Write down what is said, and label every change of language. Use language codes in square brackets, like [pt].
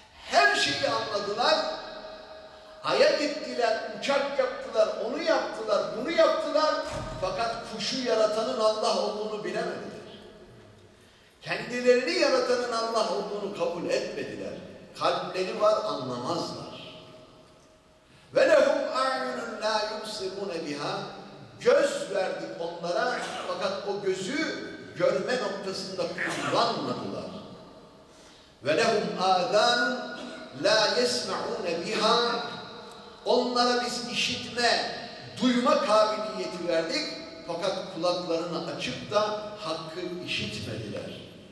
[tr] Her şeyi anladılar, aya gittiler, uçak yaptılar, onu yaptılar, bunu yaptılar. Fakat kuşu yaratanın Allah olduğunu bilemediler. Kendilerini yaratanın Allah olduğunu kabul etmediler. Kalpleri var, anlamazlar. [ar] وَلَهُمْ اَعْيُنُ لَا يُمْسِرُونَ بِهَا [tr] göz verdik onlara, fakat o gözü görme noktasında kullanmadılar. [ar] Ve lehum adan la yesma'une biha. [tr] Onlara biz işitme, duyma kabiliyeti verdik, fakat kulaklarını açıp da hakkı işitmediler.